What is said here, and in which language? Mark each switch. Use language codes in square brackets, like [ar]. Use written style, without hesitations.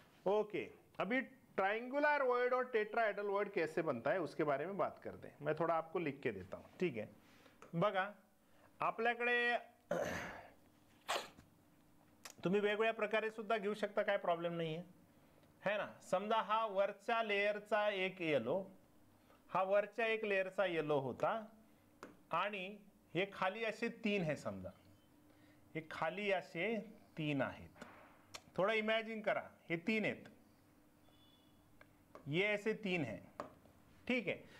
[hi] Okay, अभी triangular word और tetrahedral word कैसे बनता है उसके बारे में बात करते हैं। मैं थोड़ा आपको लिख के देता हूं, ठीक है। [mr] बघा, आपल्याकडे तुम्ही वेगवेगळ्या प्रकारे सुद्धा घेऊ शकता, काय प्रॉब्लेम नाही है ना। समजा हा वरच्या लेयरचा एक येलो, हा वरच्या एक लेयरचा येलो होता आणि हे खाली असे तीन है, समजा हे खाली असे तीन आहेत। थोड़ा इमेजिन करा, हे तीन आहेत, [hi] ये ऐसे तीन हैं, ठीक है।